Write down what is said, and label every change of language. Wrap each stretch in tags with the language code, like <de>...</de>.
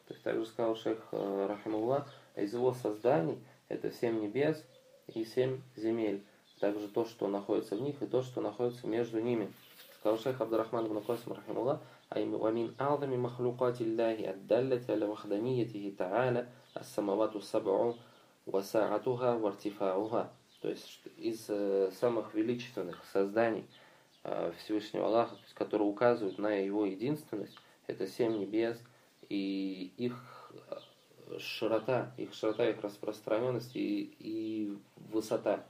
<ru>То есть также сказал шейх рахимуллах, из его созданий это семь небес и семь земель, также то, что находится в них, и то, что находится между ними. Сказал шейх Абдурахман ибн Касим рахимуллах,</ru> <ar>وَمِنْ أَعْظَمِ مَخْلُوقَاتِ اللَّهِ الدَّالَّةِ عَلَى وَحْدَانِيَّتِهِ تَعَالَى السَّمَاوَاتُ السَّبْعُ Васаатуха вартифауха,</ar> <ru>то есть из самых величественных созданий Всевышнего Аллаха, которые указывают на его единственность, это семь небес и их широта, их распространенность и высота.</ru>